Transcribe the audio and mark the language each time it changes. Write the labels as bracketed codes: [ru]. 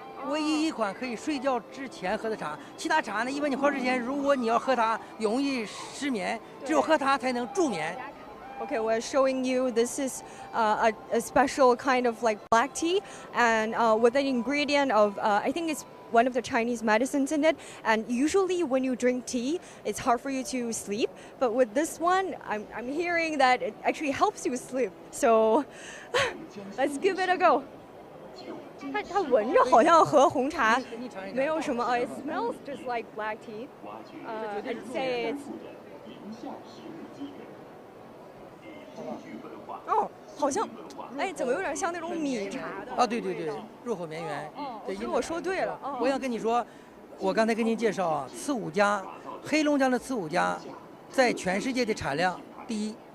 [zh] 唯一一款可以睡觉之前喝的茶。其他茶呢，一般你喝之前，如果你要喝它，容易失眠，只有喝它才能助眠。 [en] Okay, we're showing you this is a special kind of like black tea, and with an ingredient of I think it's one of the Chinese medicines in it. And usually when you drink tea, it's hard for you to sleep. But with this one, I'm hearing that it actually helps you sleep. So let's give it a go. [zh] 它闻着好像和红茶没有什么。 [en] It smells just like black tea. I'd say it's. [zh] 哦，好像，哎，怎么有点像那种米茶的？啊，对对对，入口绵圆。对，因为我说对了。我想跟你说，我刚才跟您介绍啊，刺五加，黑龙江的刺五加，在全世界的产量第一。